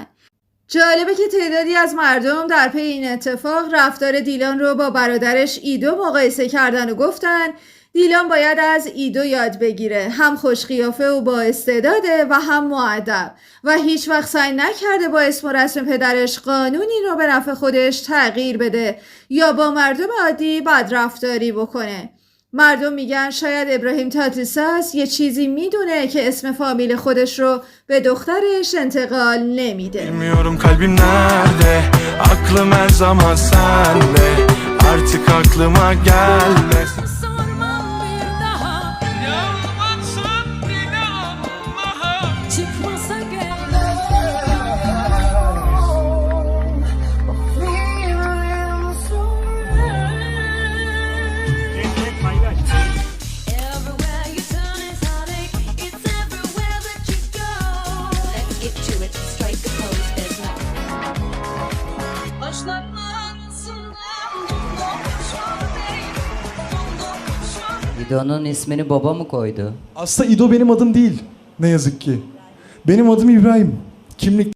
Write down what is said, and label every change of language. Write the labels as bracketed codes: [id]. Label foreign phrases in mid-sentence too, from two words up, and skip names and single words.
[fa] جالبه که تعدادی از مردم در پی این اتفاق رفتار دیلان رو با برادرش ایدو مقایسه کردن و گفتن دیلان باید از ایدو یاد بگیره، هم خوش قیافه و با استعداده و هم مؤدب و هیچ وقت سعی نکرده با اسم و رسم پدرش قانونی رو به نفع خودش تغییر بده یا با مردم عادی بدرفتاری بکنه. مردم میگن شاید ابراهیم تاتیساس یه چیزی میدونه که اسم فامیل خودش رو به دخترش انتقال نمیده. [tr] Bilmiyorum kalbim nerede, aklım her zaman sende. Artık aklıma gelme. Sormam bir daha. Yalvarsın bir daha. Çıkmasa gel. [en] Everywhere you turn is heartache. It's everywhere that you go. Let's get to it. Strike the pose. There's no. [tr] Başların arasında. İdo'nun ismini baba mı koydu? Aslında İdo benim adım değil. Ne yazık ki. Benim adım İbrahim. Kimlik